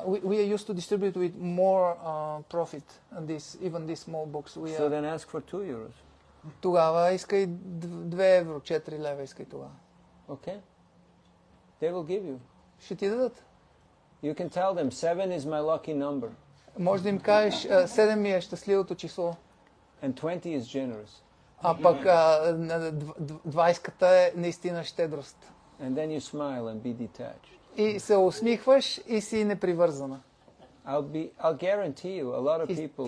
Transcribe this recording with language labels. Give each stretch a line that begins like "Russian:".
English: We are used to distribute with more profit. Even these small books. So then ask for €2.
Bulgarian: Тогава искай €2, 4 лева искай тогава.
English: Okay. They will give you.
Bulgarian: Ще ти дадат.
English: You can tell them 7 is my lucky number.
Bulgarian: Може да им кажеш 7 ми е щастливото число.
English: And 20 is generous.
Bulgarian: А пък 20-ката е наистина щедрост.
English: And then you smile and be detached.
Bulgarian: И се усмихваш и си непривързана.
English: I'll guarantee you a lot of people